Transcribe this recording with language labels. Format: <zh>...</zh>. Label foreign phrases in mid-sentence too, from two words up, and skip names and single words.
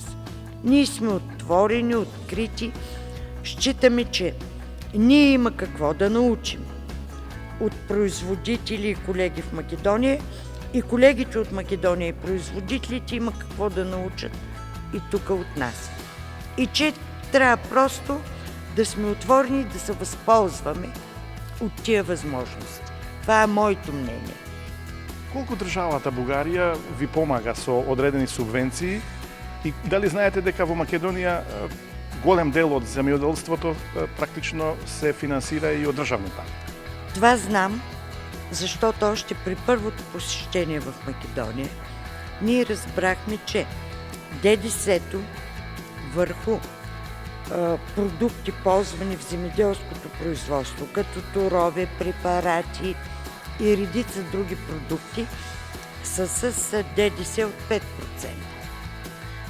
<bg>Ние сме отворени, открити. Считаме, че ние има какво да научим от производители и колеги в Македония, и колегите от Македония и производителите има какво да научат и тук от нас. И че трябва просто да сме отворени и да се възползваме от тия възможности. Това е моето мнение.</bg> <mk>Колку државата Бугарија ви помага со одредени субвенции и дали знаете дека во Македонија голем дел од земјоделството практично се финансира и од државни пари?</mk> <bg>Това знам, защото още при първото посещение в Македония ние разбрахме, че ДДС-то върху продукти, ползвани в земеделското производство, като торове, препарати и редица други продукти, са с ДДС от 5%.</bg>